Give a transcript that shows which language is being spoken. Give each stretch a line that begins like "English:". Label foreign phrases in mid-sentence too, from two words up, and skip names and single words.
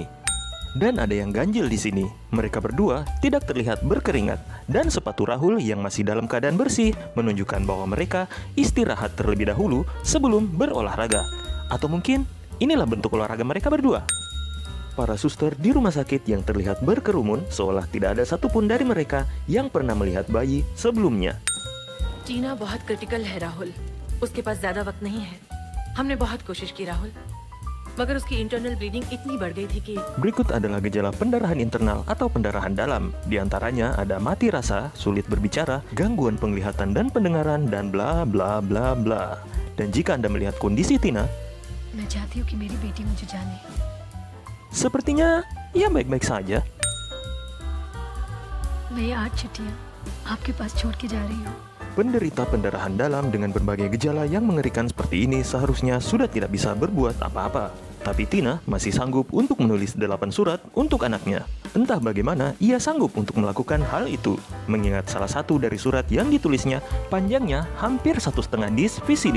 Indonesian: Dan ada yang ganjil di sini. Mereka berdua tidak terlihat berkeringat dan sepatu Rahul yang masih dalam keadaan bersih menunjukkan bahwa mereka istirahat terlebih dahulu sebelum berolahraga. Atau mungkin inilah bentuk olahraga mereka berdua. Para suster di rumah sakit yang terlihat berkerumun seolah tidak ada satupun dari mereka yang pernah melihat bayi sebelumnya.
Hindi: टीना बहुत क्रिटिकल है राहुल, उसके पास ज्यादा वक्त नहीं है। हमने बहुत कोशिश की राहुल, मगर उसकी
English: internal bleeding
Hindi: इतनी बढ़ गई थी कि
Indonesian: Berikut adalah gejala pendarahan internal atau pendarahan dalam. Di antaranya ada mati rasa, sulit berbicara, gangguan penglihatan dan pendengaran, dan bla bla bla bla. Dan jika Anda melihat kondisi Tina,
Hindi: मैं चाहती हूँ कि मेरी बेटी मुझे जाने।
Indonesian: sepertinya ia baik-baik saja.
Hindi: मैं ये 8 चिट्ठियाँ आपके पास छोड़ के जा रही हूँ।
Indonesian: Penderita pendarahan dalam dengan berbagai gejala yang mengerikan seperti ini seharusnya sudah tidak bisa berbuat apa-apa. Tapi Tina masih sanggup untuk menulis 8 surat untuk anaknya. Entah bagaimana ia sanggup untuk melakukan hal itu, mengingat salah satu dari surat yang ditulisnya panjangnya hampir 1,5 dis VCD.